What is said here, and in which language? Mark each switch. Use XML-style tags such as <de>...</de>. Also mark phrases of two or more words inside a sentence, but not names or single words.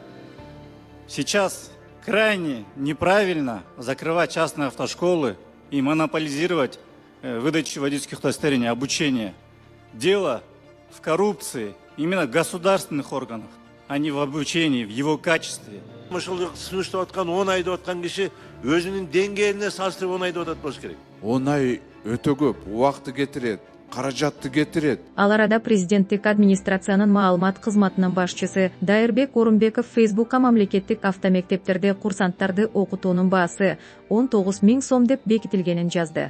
<ru>Сейчас крайне неправильно закрывать частные автошколы и монополизировать выдачу водительских удостоверений, обучение. Дело в коррупции именно в государственных органах, а не в обучении, в его качестве.</ru> <ky>Ошол сунуштап аткан 10 айды аткан киши өзүнүн деңгээлине салыштырып 10 айды атат болуш керек. 10 ай өтө көп, убакытты кетирет, каражатты кетирет. Ал арада президенттик администрациянын маалымат кызматынын башчысы Дайырбек Орунбеков Фейсбукка мамлекеттик автомектептерде курсанттарды окутуунун баасы 19 000 сом деп бекитилгенин жазды.</ky>